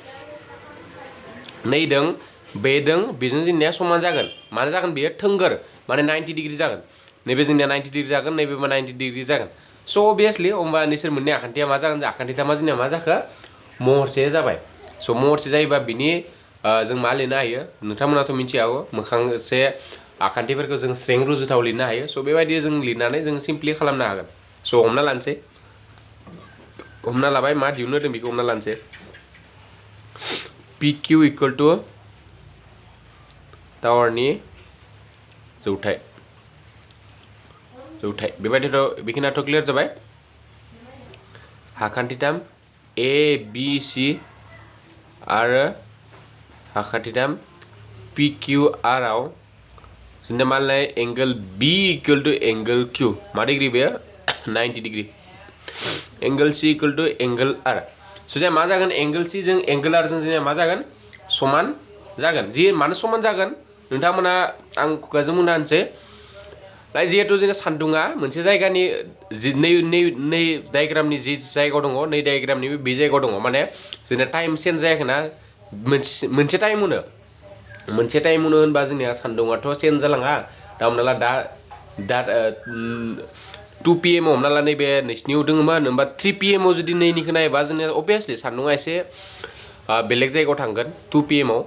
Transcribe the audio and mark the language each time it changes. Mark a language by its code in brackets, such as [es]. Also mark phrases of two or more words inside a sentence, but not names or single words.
[brx] नैदों बेजों जोंनिया समान जागोन मानो जागोन बेयो थोंगोर माने 90 डिग्री जागोन नैबे जोंनिया 90 डिग्री जागोन नैबेबो 90 डिग्री जागोन स' अभियासलि होमबा नोंसोर मोननै आखान्थिया मा जागोन आखान्थिथामा जोंनिया मा जाखो महरसे जाबाय स' महरसे जायोबा बिनि जों मा लिरनो हायो नोंथांमोनाथ' मिथियागौ मोखांसे आखान्थिफोरखौ जों स्रें रुजुथाव लिरनो हायो स' बेबायदि जों लिरनानै जों सिम्पलि खालामनो हागोन स' हमना लानोसै हमना लाबाय मा दिहुननो होदों बेखौ हमना लानोसै [en] P Q equal to [brx] टावारनि जौथाय बेबायदिथ' बेखिनियाथ' क्लियार जाबाय हाखान्थिथाम ए बी सी आरो हाखान्थिथाम पी क्यू आर आव जोंना मा लाय [en] angle B equal to angle Q [brx] मा डिग्री बेयो 90 डिग्री [en] angle C equal to angle R [brx] स' जोंहा मा जागोन एंगल सी जों एंगल आर जों जोंनिया मा जागोन समान जागोन जि मानो समान जागोन नोंथांमोना आं खुगाजों बुंना होनसै लाइक जिहेतु जोंना सान्दुङा मोनसे जायगानि नै डायग्रामनि जि जायगायाव दङ नै डायग्रामनि बे जायगायाव दङ माने जोंना [en] time change [brx] जायाखैना मोनसे टाइमावनो होनबा जोंनिया सान्दुङाथ' चेन्ज जालाङा दा हमना ला दा 2 PM हमना ला नैबे नोंसिनियाव दङमोन होमबा 3 PM जुदि नैनिखौ नायोबा जोंनिया अभियासलि सान्दुङा एसे बेलेग जायगायाव थांगोन 2 PM